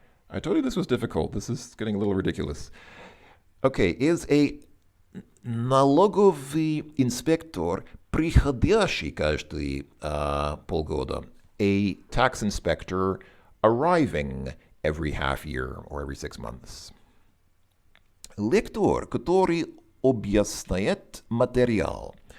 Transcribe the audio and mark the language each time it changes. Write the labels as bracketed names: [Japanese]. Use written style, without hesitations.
[English] I told you this was difficult. This is getting a little ridiculous. Okay, is a [Russian] налоговый инспектор, приходящий каждые полгода. [English] A tax inspector arriving every half year or every 6 months. [Russian] Лектор, который объясняет материал.